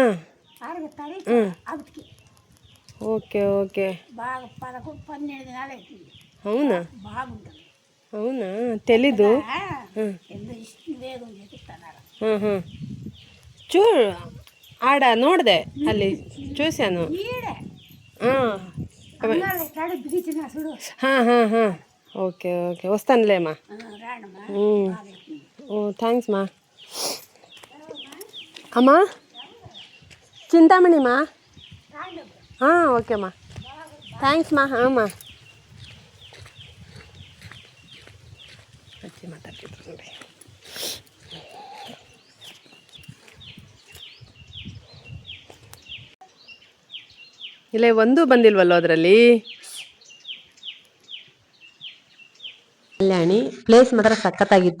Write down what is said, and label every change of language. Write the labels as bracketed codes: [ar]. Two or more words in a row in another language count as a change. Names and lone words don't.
[te] 6 తారీఖు అవిటికి. [en] okay okay. [te] బాగా 11 12 దినాలు అవుతుంది. అవునా? బాగుంటుంది. అవునా? తెలీదు. ఎంతో ఇష్టం వేగం చేపిస్తున్నారు. చూడు ఆడ [kn] ನೋಡಿದೆ, ಅಲ್ಲಿ [te] చూశాను. బిగించిన చూడు. [en] okay okay, [te] వస్తానులేమ్మా. ఓ థ్యాంక్స్ మా. అమ్మా చింతామణిమా. ఓకేమ్మా, థ్యాంక్ಸ್ మా. [kn] అమ్మా ಅಜ್ಜಿ ಮಾತಾಡ್ತಿದ್ರು ನೋಡಿ. ಇಲ್ಲ ಒಂದು ಬಂದಿಲ್ವಲ್ಲೋ ಅದರಲ್ಲಿ. ಕಲ್ಯಾಣಿ ಪ್ಲೇಸ್ ಮಾತ್ರ ಸಖತ್ತಾಗಿತ್ತು.